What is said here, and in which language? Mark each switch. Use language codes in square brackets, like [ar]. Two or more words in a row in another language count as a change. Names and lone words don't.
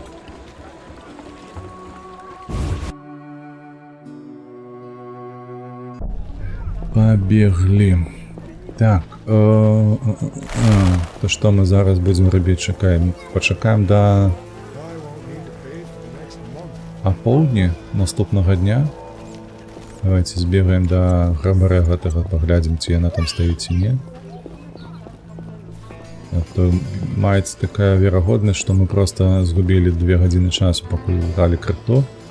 [ru] Побегли. Так. [uk] То що ми зараз будемо робити? Почекаємо до... [be] апоўдні наступнага дня. Давайте збегаем да грабаря гэтага, паглядзім, ці яна там стаіць ці не. А то маецца такая верагоднасць, што мы проста згубілі 2 гадзіны часу, пакуль гралі карту.